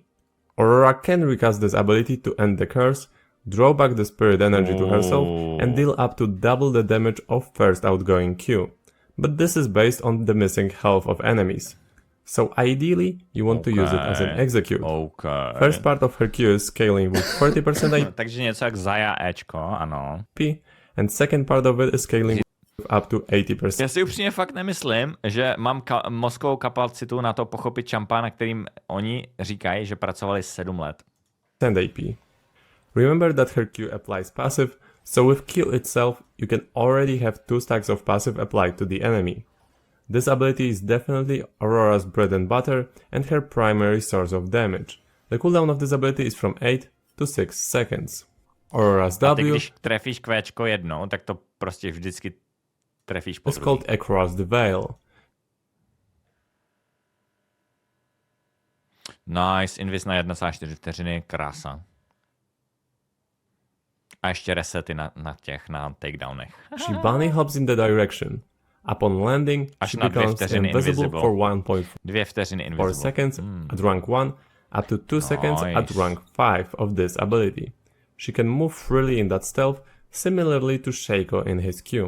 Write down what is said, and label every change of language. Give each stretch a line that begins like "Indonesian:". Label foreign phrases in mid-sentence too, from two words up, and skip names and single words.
English: Aurora can recast this ability to end the curse, draw back the spirit energy to herself, and deal up to double the damage of first outgoing Q. But this is based on the missing health of enemies. So ideally, you want to use it as an execute. First part of her Q is scaling with 40% AP.
Czech: Takže něco jak Xayah Ečko, ano.
English: And second part of it is scaling with up to 80%.
Czech: Já si upřímně fakt nemyslím, že mám mozkovou kapacitu na to pochopit CHAMPA, na kterým oni říkají, že pracovali 7 let.
English: AP. Remember that her Q applies passive, so with Q itself, you can already have 2 stacks of passive applied to the enemy. This ability is definitely Aurora's bread and butter and her primary source of damage. The cooldown of this ability is from 8 to 6 seconds. Aurora's W
Czech: když trefíš kvéčko jednou, tak to prostě vždycky trefíš po
English: is called Across the Veil. Nice,
Czech: invis na 1,4 vteřiny, krása. A ještě resety na takedownech.
English: She bunny hops in the direction. Upon landing, she becomes invisible for 1.4 seconds at rank 1, up to 2 seconds at rank 5 of this ability. She can move freely in that stealth, similarly to Shaco in his Q.